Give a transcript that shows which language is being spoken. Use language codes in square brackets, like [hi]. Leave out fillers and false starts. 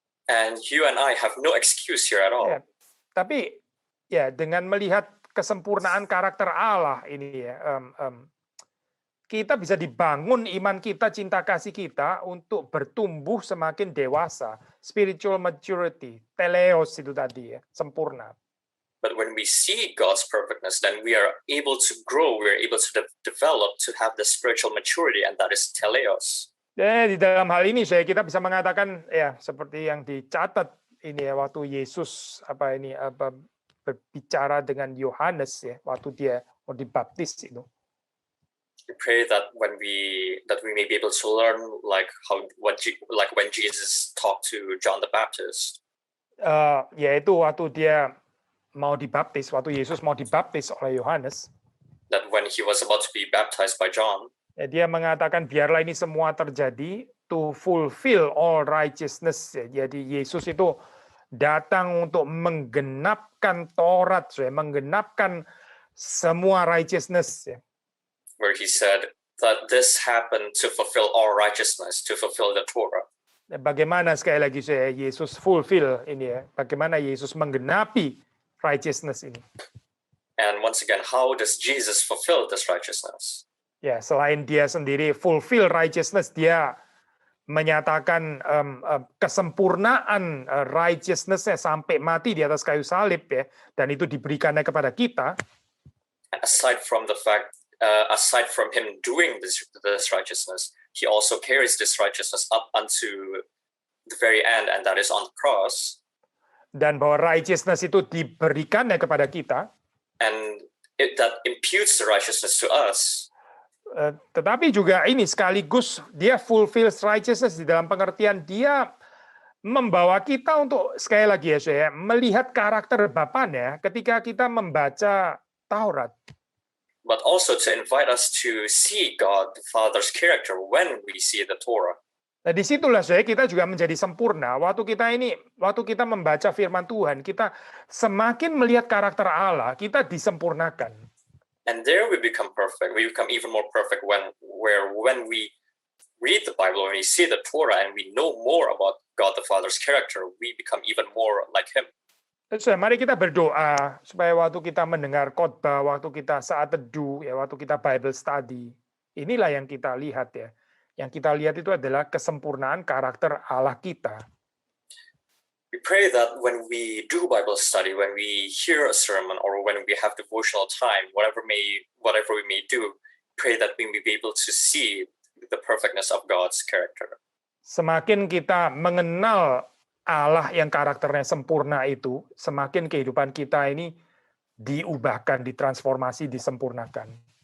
[en] And you and I have no excuse here at all. [id] Ya, tapi ya dengan melihat kesempurnaan karakter Allah ini ya, kita bisa dibangun iman kita, cinta kasih kita untuk bertumbuh semakin dewasa, [en] spiritual maturity, [id] teleos itu tadi ya, sempurna. [en] But when we see God's perfectness, then we are able to grow, we are able to develop, to have the spiritual maturity, and that is teleos. [id] Di dalam hal ini kita bisa mengatakan ya seperti yang dicatat ini ya waktu Yesus berbicara dengan Yohanes ya waktu dia mau dibaptis itu. [en] We pray that when we may be able to learn like when Jesus talked to John the Baptist. [id] Yaitu waktu dia mau dibaptis, waktu Yesus mau dibaptis oleh Yohanes. [en] That when he was about to be baptized by John. [id] Ya, dia mengatakan biarlah ini semua terjadi [en] to fulfill all righteousness. [id] Ya, jadi Yesus itu datang untuk menggenapkan Taurat, menggenapkan semua righteousness. Ya. [en] Where he said that this happened to fulfill all righteousness, to fulfill the Torah. [id] Bagaimana sekali lagi Yesus fulfill ini ya? Bagaimana Yesus menggenapi righteousness ini? [en] And once again, how does Jesus fulfill this righteousness? [id] Ya, selain dia sendiri [en] fulfill righteousness, [id] dia menyatakan kesempurnaan righteousness-nya sampai mati di atas kayu salib ya, dan itu diberikannya kepada kita. [en] Aside from the fact, aside from him doing this righteousness, he also carries this righteousness up unto the very end, and that is on the cross. [id] Dan bahwa righteousness itu diberikannya kepada kita. [en] And that imputes the righteousness to us. [id] Tetapi juga ini sekaligus dia [en] fulfills righteousness [id] di dalam pengertian dia membawa kita untuk sekali lagi ya saya melihat karakter Bapaknya ketika kita membaca Taurat. [en] But also to invite us to see God the Father's character when we see the Torah. [id] Nah, disitulah saya kita juga menjadi sempurna. Waktu kita membaca firman Tuhan, kita semakin melihat karakter Allah, kita disempurnakan. [en] And there we become perfect. We become even more perfect when we read the Bible, when we see the Torah, and we know more about God the Father's character, we become even more like Him. [id] So, mari kita berdoa supaya waktu kita mendengar khotbah, waktu kita saat teduh, ya waktu kita Bible study, inilah yang kita lihat ya. Yang kita lihat itu adalah kesempurnaan karakter Allah kita. [en] We pray that when we do Bible study, when we hear a sermon, or when we have devotional time, whatever we may do, pray that we may be able to see the perfectness of God's character. [id] Semakin kita mengenal Allah yang karakternya sempurna itu, semakin kehidupan kita ini diubahkan, ditransformasi, disempurnakan.